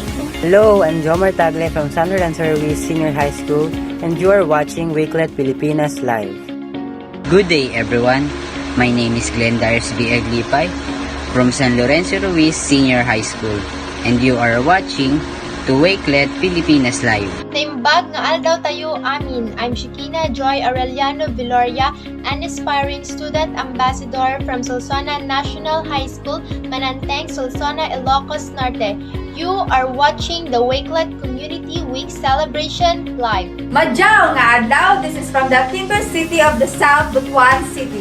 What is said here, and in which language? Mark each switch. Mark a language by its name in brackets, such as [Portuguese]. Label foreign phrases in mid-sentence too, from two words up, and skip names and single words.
[English] Hello, I'm Jomar Tagle from San Lorenzo Ruiz Senior High School, and you are watching Wakelet Pilipinas Live. Good day, everyone. My name is Glenn Darius B. Aglipay from San Lorenzo Ruiz Senior High School, and you are watching to Wakelet Pilipinas Live. [Iloko] Naimbag nga aldaw tayo amin. [English] I'm Shikina Joy Aureliano Viloria, an aspiring student ambassador from Solsona National High School, Mananteng, Solsona, Ilocos Norte. You are watching the Wakelet Community Week celebration live. [Cebuano] Madjao nga adlaw, [English] this is from the Timber City of the South, Butuan City.